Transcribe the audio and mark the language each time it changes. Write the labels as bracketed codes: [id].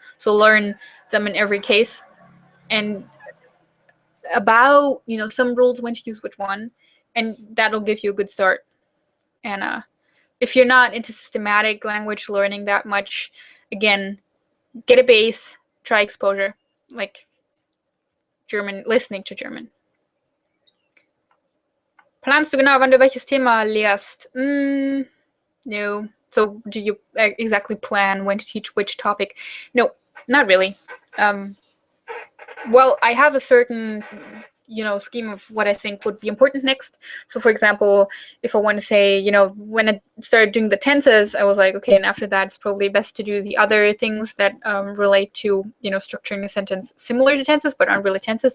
[en] So learn them in every case, and about some rules when to use which one, and that'll give you a good start. And if you're not into systematic language learning that much, again, get a base, try exposure, like German, listening to German. [de] Planst du genau, wann du welches Thema lehrst? [en] No. So do you exactly plan when to teach which topic? No, not really. Well, I have a certain scheme of what I think would be important next. So for example, if I want to say, when I started doing the tenses, I was like, okay, and after that, it's probably best to do the other things that relate to, structuring a sentence similar to tenses, but aren't really tenses.